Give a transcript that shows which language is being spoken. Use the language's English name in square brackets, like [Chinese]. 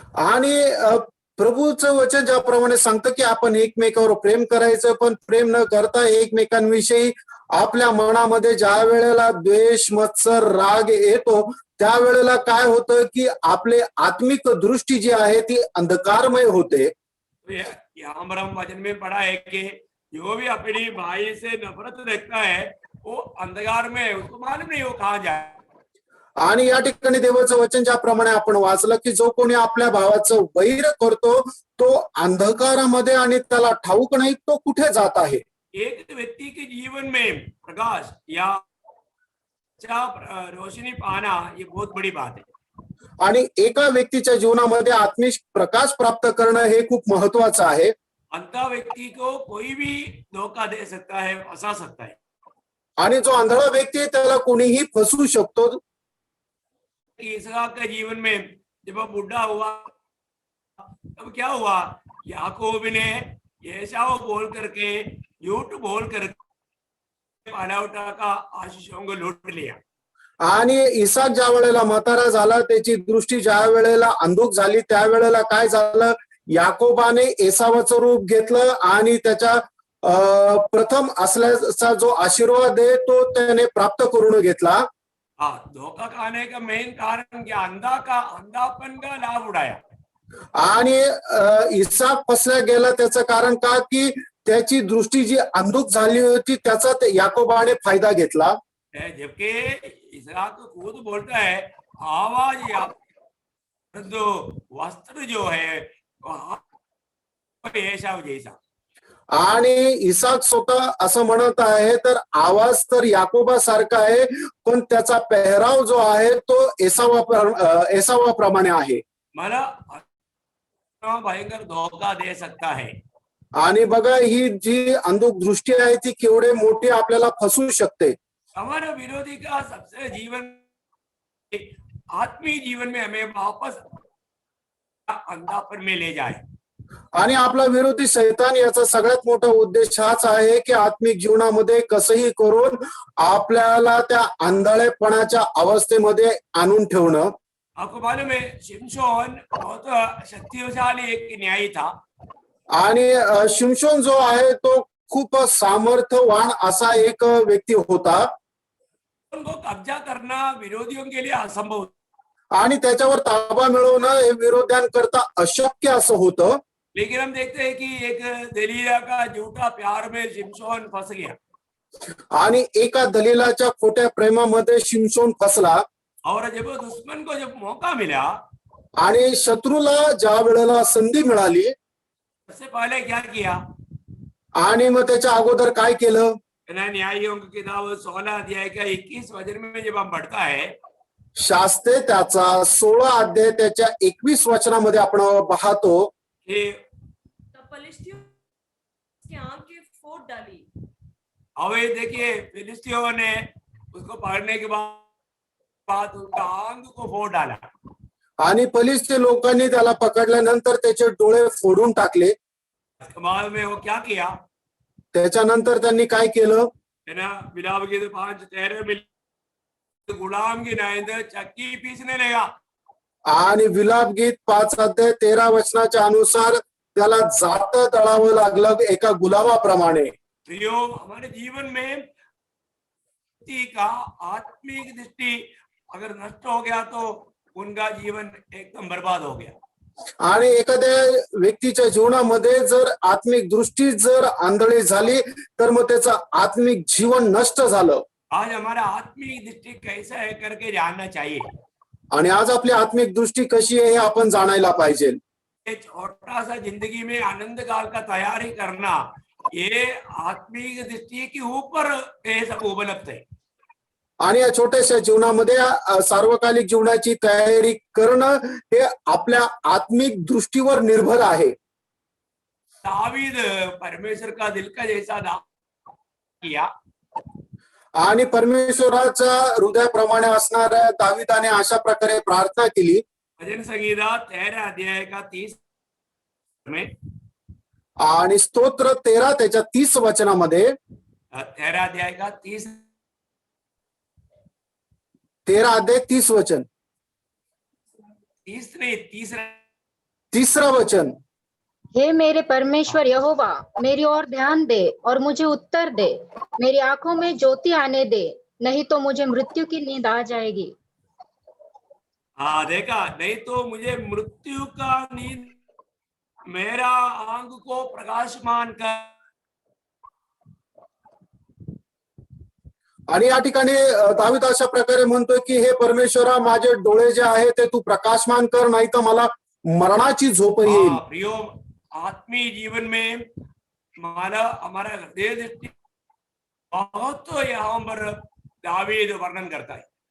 [Marathi] आणि प्रभूचं वचन ज्याप्रमाणे सांगतं की आपण एकमेकावर प्रेम करायचं, पण प्रेम न करता एकमेकांविषयी आपल्या मनामध्ये ज्या वेळेला द्वेष, मत्सर, राग येतो त्यावेळेला काय होतं की आपले आत्मिक दृष्टी जी आहे ती अंधकारमय होते. [Hindi] यहाँ पर हम वचन में पढ़ा है कि जो भी अपनी भाई से नफरत रखता है वो अंधकार में है, उसको मालूम नहीं वो कहाँ जाए. [Marathi] आणि या ठिकाणी देवाचं वचन ज्याप्रमाणे आपण वाचलं की जो कोणी आपल्या भावाचं वैर करतो तो अंधकारामध्ये आणि त्याला ठाऊक नाही तो कुठे जात आहे. [Hindi] एक व्यक्ति के जीवन में प्रकाश या रोशनी पाना ये बहुत बड़ी बात है. [Marathi] आणि एका व्यक्तीच्या जीवनामध्ये आत्मिक प्रकाश प्राप्त करणं हे खूप महत्वाचं आहे. [Hindi] अंधा व्यक्ति को कोई भी धोखा दे सकता है, फंसा सकता है. [Marathi] आणि जो आंधळा व्यक्ती आहे त्याला कोणीही फसवू शकतो. [Hindi] इसहाक के जीवन में जब वो बूढ़ा हुआ तब क्या हुआ, याकूब ने एसाव बोल करके झूठ बोल करके पालावटा का आशीषों को लूट लिया. [Marathi] आणि इसाक ज्या वेळेला म्हातारा झाला त्याची दृष्टी ज्या वेळेला अंधुक झाली त्यावेळेला काय झालं, याकोबाने एसावाचं रूप घेतलं आणि त्याच्या प्रथम असल्याचा जो आशीर्वाद आहे तो त्याने प्राप्त करून घेतला. [Hindi] हाँ, धोखा खाने का मेन कारण क्या, अंधापन का लाभ उड़ाया. [Marathi] आणि इसाक फसला गेला त्याचं कारण का की त्याची दृष्टी जी अंधुक झाली होती त्याचा याकोबाने फायदा घेतला. [Hindi] जबकि इसहाक खुद बोलता है आवाज या जो वस्त्र जो है एसाव जैसा. [Marathi] आणि इसाक स्वतः असं म्हणत आहे तर आवाज तर याकोबा सारखा आहे पण त्याचा पेहराव जो आहे तो एसावाप्रमाणे आहे. मला भयंकर [Hindi] धोखा दे सकता है. [Marathi] आणि बघा ही जी अंधुक दृष्टी आहे ती केवढे मोठी आपल्याला फसवू शकते. [Hindi] हमारा विरोधी का सबसे जीवन आत्मीय जीवन में हमें वापस अंधापन में ले जाए. [Marathi] आणि आपला विरोधी शैतान याचा सगळ्यात मोठा उद्देश हाच आहे की आत्मिक जीवनामध्ये कसंही करून आपल्याला त्या आंधळेपणाच्या अवस्थेमध्ये आणून ठेवणं. [Hindi] आपको मालूम है शिमशोन बहुत शक्तिशाली एक न्यायी था. [Marathi] आणि शिमशोन जो आहे तो खूप सामर्थ्यवान असा एक व्यक्ती होता. [Hindi] उनको कब्जा करना विरोधियों के लिए असंभव. [Marathi] आणि त्याच्यावर ताबा मिळवणं हे विरोध्यांकरता अशक्य असं होतं. [Hindi] लेकिन हम देखते हैं कि एक दलीला का झूठा प्यार में शिमशोन फंस गया. [Marathi] आणि एका दलीलाच्या खोट्या प्रेमामध्ये शिमशोन फसला. [Hindi] और जब दुश्मन को जब मौका मिला [Marathi] आणि शत्रूला ज्या वेळेला संधी मिळाली [Hindi] सबसे पहले क्या किया, [Marathi] आणि मग त्याच्या अगोदर काय केलं. [Hindi] न्यायियों की किताब 16 अध्याय का 21 वचन में जब हम पढ़ता है [Marathi] शास्त्रे त्याचा 16 अध्याय त्याच्या 21 वचनामध्ये आपण पाहतो [Hindi] कि तब फलिस्तियों उसकी आंख की फोड़ डाली. अवे देखिए फिलिस्तियों ने उसको पकड़ने के बाद उनका आंख को फोड़ डाला. [Marathi] आणि फलिस्ती लोकांनी त्याला पकडल्यानंतर त्याचे डोळे फोडून टाकले. [Hindi] बाद में वो क्या किया, [Marathi] त्याच्यानंतर त्यांनी काय केलं, [Hindi] है ना, बिलाव गीत 5:13 में गुलाम की नाइंद चक्की पीसने लगा. [Marathi] आणि विलाप गीत 5 अध्याय 13 वचनाच्या अनुसार त्याला जात दळावं लागलं एका गुलामाप्रमाणे. [Hindi] प्रियो, हमारे जीवन में का आत्मिक दृष्टि अगर नष्ट हो गया तो उनका जीवन एकदम बर्बाद हो गया. [Marathi] आणि एखाद्या व्यक्तीच्या जीवनामध्ये जर आत्मिक दृष्टी जर आंधळी झाली तर मग त्याचं आत्मिक जीवन नष्ट झालं. [Hindi] आज हमारा आत्मिक दृष्टि कैसा है करके जानना चाहिए. [Marathi] आणि आज आपली आत्मिक दृष्टी कशी आहे हे आपण जाणायला पाहिजे. [Hindi] छोटा सा जिंदगी में आनंद काल का तैयारी करना ये आत्मिक दृष्टि के ऊपर ये सब उपलब्ध है. [Marathi] आणि या छोट्याशा जीवनामध्ये सार्वकालिक जीवनाची तयारी करणं हे आपल्या आत्मिक दृष्टीवर निर्भर आहे. [Hindi] दावीद परमेश्वर का दिल का जैसा किया. [Marathi] आणि परमेश्वराच्या हृदयाप्रमाणे असणाऱ्या दाविदाने अशा प्रकारे प्रार्थना केली. [Hindi] भजन संगीता 13 अध्याय का 30 में [Marathi] आणि स्तोत्र 13 त्याच्या 30 वचनामध्ये [Hindi] 13 अध्याय का [Marathi] 13 अध्याय 30 वचन [Hindi] 30 नहीं [Marathi] 3रं वचन. [Hindi] हे मेरे परमेश्वर यहोवा, मेरी ओर ध्यान दे और मुझे उत्तर दे. मेरी आंखों में ज्योति आने दे, नहीं तो मुझे मृत्यु की नींद आ जाएगी. हाँ देखा, नहीं तो मुझे मृत्यु का नींद. मेरा आंख को प्रकाशमान कर. [Marathi] आणि या ठिकाणी दावीद अशा प्रकारे म्हणतोय की हे परमेश्वरा, माझे डोळे जे आहे ते तू प्रकाशमान कर, नाही तर मला मरणाची झोप येईल. [Hindi] हाँ प्रियो, आत्मीय जीवन में हमारा हृदय दृष्टि बहुत यहाँ पर दावीद वर्णन करता है।